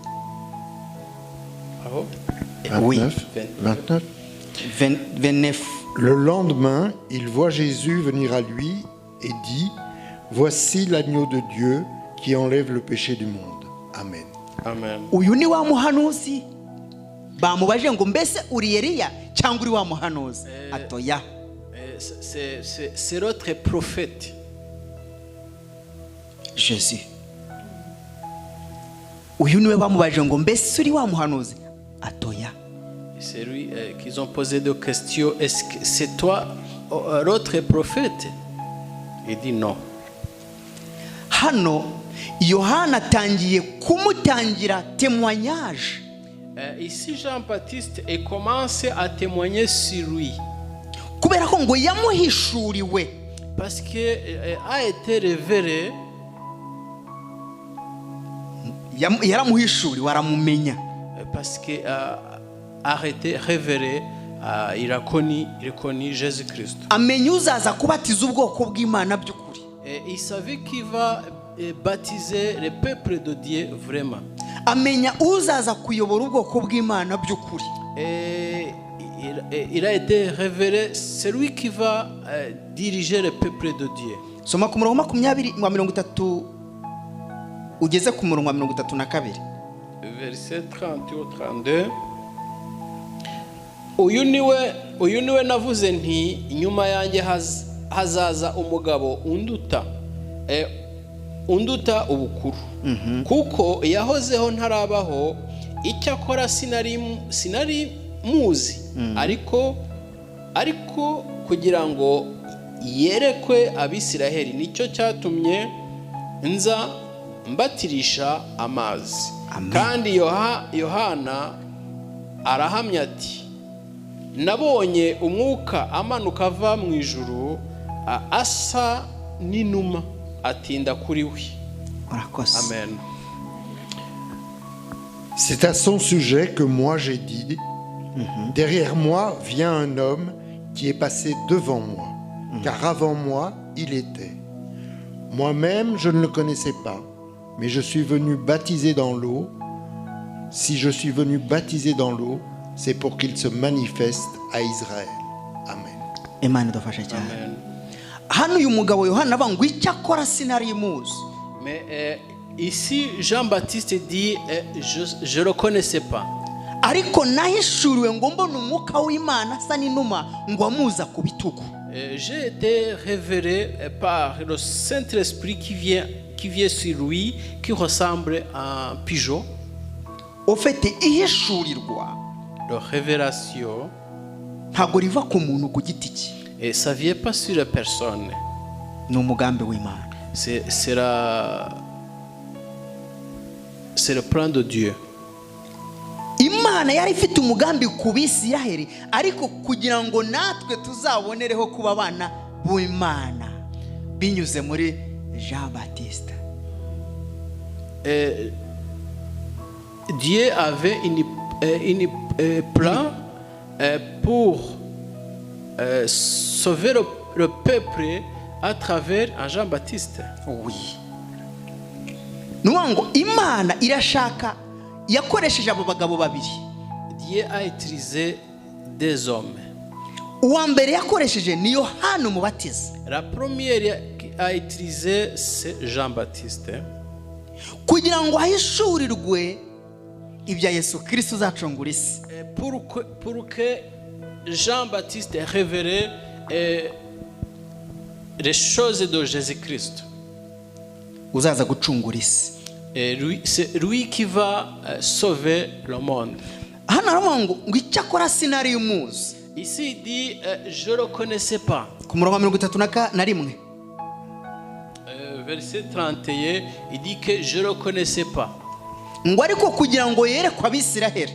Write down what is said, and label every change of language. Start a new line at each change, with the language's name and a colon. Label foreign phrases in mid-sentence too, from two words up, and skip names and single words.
Kinyarwanda: Aho?
French: Oui. 29. 29. Le lendemain, il voit Jésus venir à lui et dit, voici l'agneau de Dieu qui enlève le péché du monde. Amen. Amen.
Kinyarwanda: Uyu ni wa muhanuzi. Bamubajije ngo mbese uri Eliya cyangwa uri wa muhanuzi? Atoya.
French: C'est l'autre prophète. Jésus.
Kinyarwanda: Uyu niwe bamubajije ngo mbese uri wa muhanuzi? Atoya.
French: C'est lui qu'ils ont posé deux questions. Est-ce que c'est toi l'autre prophète? Il dit non.
Kinyarwanda: Hano Yohana atangiye kumutangira témoignage.
French: Ici Jean-Baptiste commence à témoigner sur lui.
Kinyarwanda: Kubera ko ngo yamuhishuriwe.
French: Parce que a été révélé.
Kinyarwanda: Yaramuhishuriwe aramumenya.
French: Parce que a été révélé, il a connu Jésus-Christ.
Kinyarwanda: Amenya uzaza kubatiza ubwoko bw'Imana by'ukuri.
French: Il savait qu'il va baptiser le peuple de Dieu vraiment.
Kinyarwanda: amenya uzaza kuyobora ubwoko bw'Imana by'ukuri.
French: Et il a été révélé celui qui va diriger le peuple de Dieu.
Kinyarwanda: Soma ku murongo 20 ugeze ku murongo 32.
French: Verset 30 au 32.
Kinyarwanda: Uyu niwe navuze nti inyuma yanjye hazaza umugabo unduta ubukuru, kuko yahozeho ntarabaho, icyakora sinari muzi, ariko kugira ngo yerekwe Abisiraheli, nicyo cyatumye nza mbatirisha amazi. Kandi Yohana arahamya ati, nabonye umwuka amanuka ava mu ijuru, asa n'inuma, atinda kuri we. Amen.
French: C'est à son sujet que moi j'ai dit, derrière moi vient un homme qui est passé devant moi, car avant moi il était. Moi-même je ne le connaissais pas, mais je suis venu baptiser dans l'eau. Si je suis venu baptiser dans l'eau, c'est pour qu'il se manifeste à Israël. Amen.
Kinyarwanda: Imana idufashe cyane. Hano uyu mugabo Yohana avuga ngo icyakora sinari muzi.
French: Mais ici Jean-Baptiste dit je le connaissais pas.
Kinyarwanda: Ariko nahishuriwe ngo mbona umwuka w'Imana asa n'inuma ngo amuza ku bitugu.
French: J'ai été révélé par le Saint-Esprit qui vient sur lui, qui ressemble à un pigeon.
Kinyarwanda: Ufite ihishurirwa.
French: La révélation,
Kinyarwanda: ntabwo riva ku muntu ku giti cye.
French: Et ça vient pas sur la personne.
Kinyarwanda: Ni umugambi w'Imana.
French: C'est le plan de Dieu.
Kinyarwanda: Imana yari ifite umugambi ku Bisiraheli, ariko kugira ngo natwe tuzabonereho kuba abana b'Imana binyuze muri Jean-Baptiste.
French: Dieu avait une plan pour sauver le peuple à travers un Jean-Baptiste. Oui.
Kinyarwanda: Nuwango Imana irashaka yakoresheje abo bagabo babiri.
French: Dieu a utilisé des hommes.
Kinyarwanda: Uwa mbere yakoresheje ni Yohana Umubatiza.
French: La première a utilisé c'est Jean-Baptiste.
Kinyarwanda: Kugira ngo ahishurirwe ibya Yesu Kristo uzacungura isi.
French: Pour que Jean-Baptiste révélé les choses de Jésus-Christ.
Kinyarwanda: Uzaza gucungura isi.
French: Et c'est lui qui va sauver le monde.
Kinyarwanda: Hano aravuga ngo icyakora sinari umuzi.
French: Ici il dit je le connaissais pas.
Kinyarwanda: Ku murongo 31.
French: Verset 31, il dit que je le connaissais pas.
Kinyarwanda: Ngo ariko kugira ngo yerekwe Abisiraheli.